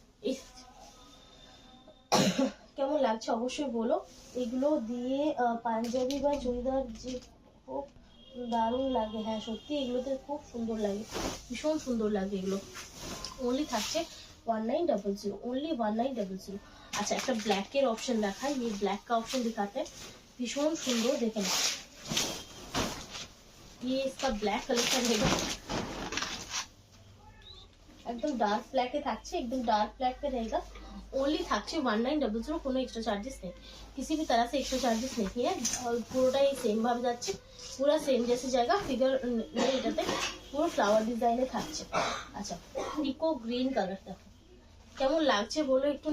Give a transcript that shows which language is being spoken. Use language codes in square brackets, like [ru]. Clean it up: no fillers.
[bn] এই কেমন লাগছে অবশ্যই বলো। এগুলো দিয়ে পাঞ্জাবি বা চুড়িদার যে খুব দারুণ লাগে, হ্যাঁ সত্যি এগুলোতে খুব সুন্দর লাগে, ভীষণ সুন্দর লাগে এগুলো। ওনলি থাকছে 1900, ओनली 1900। [hi] अच्छा, [bn] একটা ব্ল্যাকের অপশন দেখাই, [hi] ये ब्लैक का ऑप्शन दिखाते हैं, भीषण सुंदर, देखें ये इसका ब्लैक कलर का रहेगा, एकदम डार्क ब्लैक है থাকছে, एकदम डार्क ब्लैक पे रहेगा। [bn] ओनली থাকছে 1900, কোনো এক্সট্রা চার্जेस নেই, [hi] किसी भी तरह से एक्स्ट्रा चार्जेस नहीं है, और [bn] পুরোটাই সেম ভাবে যাচ্ছে, পুরো সেম [hi] जैसे जाएगा, [bn] फिगर নেই এটাতে, পুরো ফ্লাওয়ার ডিজাইনে থাকছে। আচ্ছা, পিকো গ্রিন কালারটা কেমন লাগছে বলো একটু।